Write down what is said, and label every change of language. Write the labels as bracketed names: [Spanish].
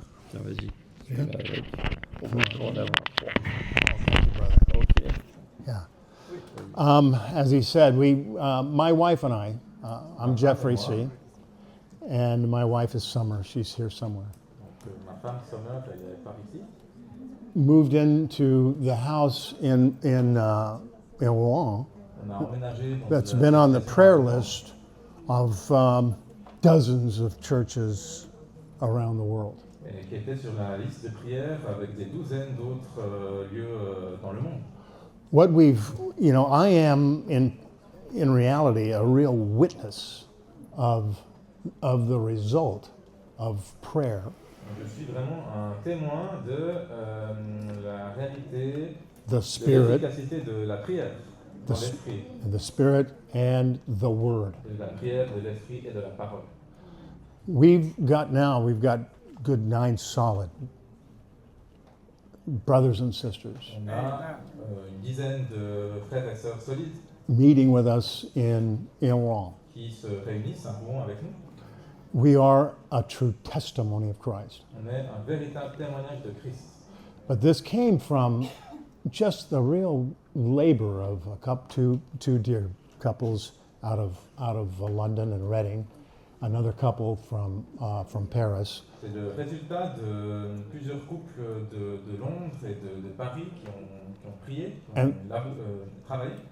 [French] Tiens, vas-y. Okay. [English] Yeah. As he said, my wife and I, I'm Jeffrey C., and my wife is Summer. She's here somewhere. [French] Ma femme Summer, elle est par ici. [English] Moved into the house in Rouen that's been on the prayer list of dozens of churches around the world. [French] Et qui était sur la liste de prières avec des douzaines d'autres lieux dans le monde. [English] What I am in reality a real witness of the result of prayer. [French] Je suis vraiment un témoin de la réalité, [English] The [French] de [English] Spirit, [French] l'efficacité de la prière dans l'esprit, [English] the Spirit and the Word. [French] de la prière, de l'esprit et de la parole. [English] We've got good 9 solid brothers and sisters [French] On a une dizaine de frères et sœurs solides [English] meeting with us in Rouen. [French] qui se réunissent à Rouen avec nous. [English] We are a true testimony of Christ. [French] On est un véritable témoignage de Christ. [English] But this came from just the real labor of two dear couples out of London and Reading, another couple from Paris. [French] C'est le résultat de plusieurs couples de Londres et de Paris qui ont prié, qui ont travaillé.